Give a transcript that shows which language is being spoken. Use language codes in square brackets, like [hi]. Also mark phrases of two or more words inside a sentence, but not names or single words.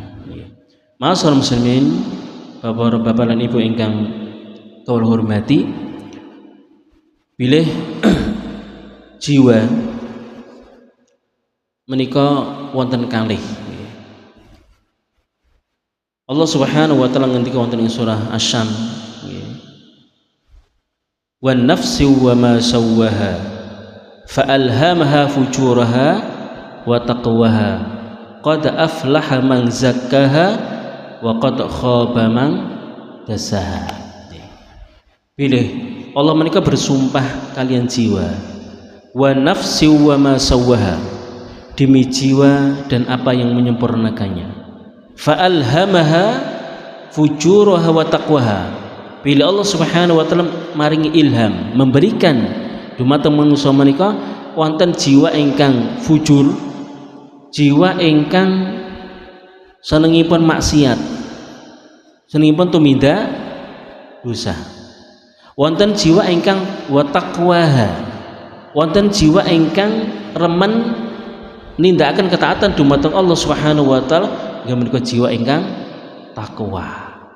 [jv] Masalah muslimin, bapak-bapak dan ibu ingkang kula hormati, bilih jiwa menika wonten kalih. Allah [ar] سبحانه وتعالى [jv] ngendika wonten ing surah Asy-Syams, [ar] والنفس وما سواها فألهمها فجورها وتقواها قد أفلح من زكاها وقد خاب من دساها. [jv] Pilih Allah menika bersumpah kalian jiwa, [ar] والنفس وما سواها, [id] demi jiwa dan apa yang menyempurnakannya, [ar] فألهمها فجورها وتقواها. [jv] Bila Allah [ar] سبحانه وتعالى [jv] maringi ilham, memberikan dumateng manusa menika wonten jiwa ingkang fujur, jiwa ingkang senengipun maksiat, senengipun tumindak dosa. Wonten jiwa ingkang [ar] وتقواها, [jv] wonten jiwa ingkang remen nindakaken ketaatan dumateng Allah [ar] سبحانه وتعالى, [jv] inggih menika jiwa ingkang takwa.